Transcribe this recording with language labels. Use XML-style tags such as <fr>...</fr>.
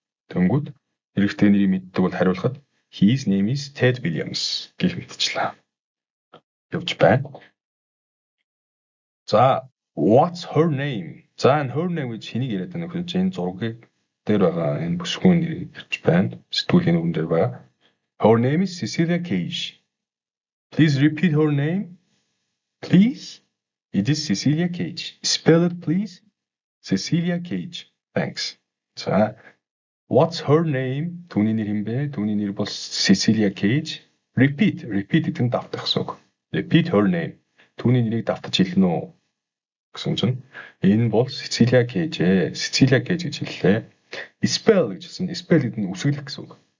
<mn>Тэнгүүд эрэгтэй нэрийг мэддэг бол хариулахад</mn> <en>his name is Ted Williams</en> <mn>гэх мэтчлээ. Явж байна. За</mn> <en>what's her name?</en> <mn>За энэ her name гэж хэнийг яриад байна вэ? Энэ зургийг дээр байгаа энэ бүсгүйн нэр ирж байна. Сэтгүүлийн үгэн дээр байгаа.</mn> <en>Her name is Cecilia Cage. Please repeat her name. Please. It is Cecilia Cage. Spell it please. Cecilia Cage. Thanks. За, what's her name?</en> <mn>Түүний нэр юм бэ? Түүний нэр бол Cecilia Cage. Repeat гэдэг нь давтах гэсэн үг.</mn> <en>Repeat her name.</en> <mn>Түүний нэрийг давтаж хэлнэ үү гэсэн чинь энэ бол Cecilia Cage. Cecilia Cage гэж хэллээ. Spell гэж хэлсэн. Spell гэдэг нь үсгэлэх гэсэн үг.</mn>